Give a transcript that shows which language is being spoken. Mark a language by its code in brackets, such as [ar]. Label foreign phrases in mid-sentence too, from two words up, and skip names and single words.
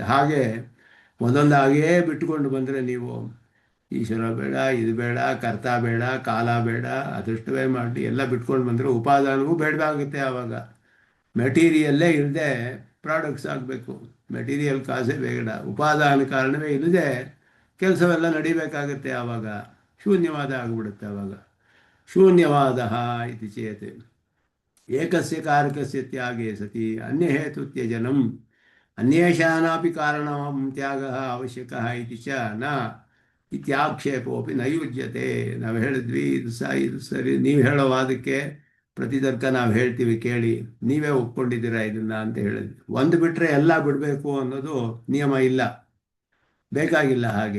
[kn] ಹಾಗೆ ಒಂದೊಂದಾಗೇ ಬಿಟ್ಟುಕೊಂಡು ಬಂದರೆ ನೀವು ಈಶ್ವರ ಬೇಡ, ಇದು ಬೇಡ, ಕರ್ತ ಬೇಡ, ಕಾಲ ಬೇಡ, ಅದೃಷ್ಟವೇ ಮಾಡಿ ಎಲ್ಲ ಬಿಟ್ಕೊಂಡು ಬಂದರೆ ಉಪಾದಾನವೂ ಬೇಡವಾಗುತ್ತೆ. ಆವಾಗ ಮೆಟೀರಿಯಲ್ಲೇ ಇಲ್ಲದೆ ಪ್ರಾಡಕ್ಟ್ಸ್ ಆಗಬೇಕು. [en] material cause [kn] ಬೇಡ, ಉಪಾದಾನ ಕಾರಣವೇ ಇಲ್ಲದೆ ಕೆಲಸವೆಲ್ಲ ನಡಿಬೇಕಾಗತ್ತೆ. ಆವಾಗ ಶೂನ್ಯವಾದ ಆಗಿಬಿಡುತ್ತೆ. ಆವಾಗ ಶೂನ್ಯವಾದ [sa] ಇತಿ ಚೇತ್ ಏಕಸ್ಯ ಕಾರಕಸ್ಯ ತ್ಯಾಗೇ ಸತಿ ಅನ್ಯ ಹೇತು ತ್ಯಜನಂ ಅನ್ಯೇಷಾನಾಪಿ ಕಾರಣಂ ತ್ಯಾಗಃ ಅವಶ್ಯಕಃ ಇತಿ ಚ ನ ಇತ್ಯಾಕ್ಷೇಪೋಪಿ ನ ಯುಜ್ಯತೆ. [kn] ನಾವು ಹೇಳಿದ್ವಿ ಇದು ಸರಿ, ನೀವು ಹೇಳೋ ವಾದಕ್ಕೆ ಪ್ರತಿತರ್ಕ ನಾವು ಹೇಳ್ತೀವಿ ಕೇಳಿ, ನೀವೇ ಒಪ್ಕೊಂಡಿದ್ದೀರಾ ಇದನ್ನ ಅಂತ ಹೇಳಿದ್ವಿ. ಒಂದು ಬಿಟ್ಟರೆ ಎಲ್ಲ ಬಿಡಬೇಕು ಅನ್ನೋದು ನಿಯಮ ಇಲ್ಲ, ಬೇಕಾಗಿಲ್ಲ ಹಾಗೆ.